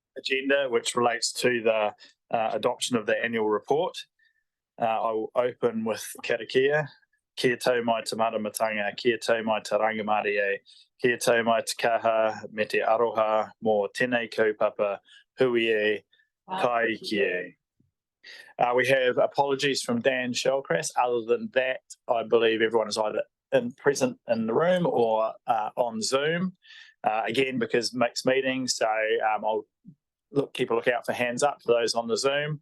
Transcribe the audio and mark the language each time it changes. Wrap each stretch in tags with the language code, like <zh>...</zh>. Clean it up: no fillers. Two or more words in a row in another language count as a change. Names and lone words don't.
<en>agenda, which relates to the adoption of the annual report. I will open with karakia.</en> <mi>Kia tau mai te maramatanga, kia tau mai te rangamari e, kia tau mai te kaha me te aroha mō tēnei kaupapa hui e kai ki e.</mi> <en>We have apologies from Dan Shellcrass. Other than that, I believe everyone is either present in the room or on Zoom. Again, because mixed meetings, so I'll keep a lookout for hands up for those on the Zoom.</en>